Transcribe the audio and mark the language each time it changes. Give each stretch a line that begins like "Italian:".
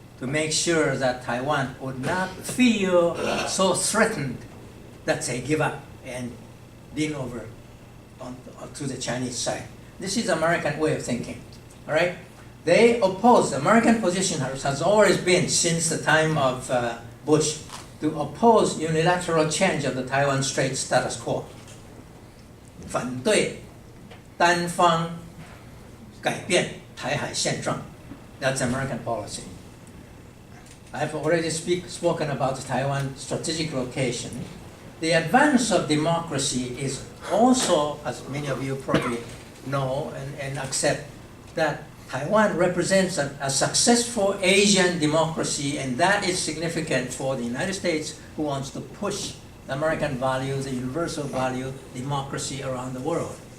English: to make sure that Taiwan would not feel so threatened that they give up and lean over to the Chinese side. This is American way of thinking, all right? They oppose, the American position has always been, since the time of Bush, to oppose unilateral change of the Taiwan Strait status quo.
Chinese: 反对单方改变台海现状.
English: That's American policy. I've already spoken about Taiwan's strategic location. The advance of democracy is also, as many of you probably know and accept, that Taiwan represents a successful Asian democracy, and that is significant for the United States, who wants to push the American values, the universal value, democracy around the world.